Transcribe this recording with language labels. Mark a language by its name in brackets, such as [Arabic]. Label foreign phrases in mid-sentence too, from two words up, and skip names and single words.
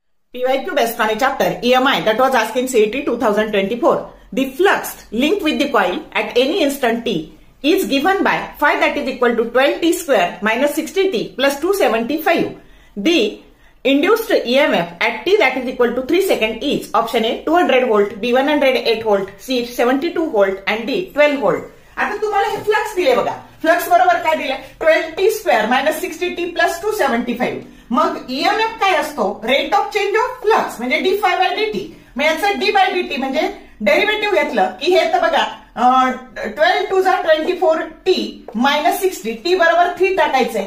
[English] PYQ based on a chapter EMI that was asked in CET 2024. The flux linked with the coil at any instant t is given by phi that is equal to 12t square minus 60t plus 275. The induced EMF at t that is equal to 3 seconds is option A 200 volt, B 108 volt, C 72 volt and D 12 volt. [Marathi] आता तुम्हाला हे फ्लक्स दिले बघा. फ्लक्स बरोबर काय दिले 12t [English] square minus 60t plus 275. [Marathi] मग ईएमएफ काय असतो [English] rate of change of flux [Marathi] म्हणजे [English] d phi by dt. [Marathi] मग याचं [English] d by dt [Marathi] म्हणजे डेरिव्हेटिव्ह घेतलं की हे तर बघा 12 टू जा 24t मायनस 60 t बरोबर 3 टाकायचंय.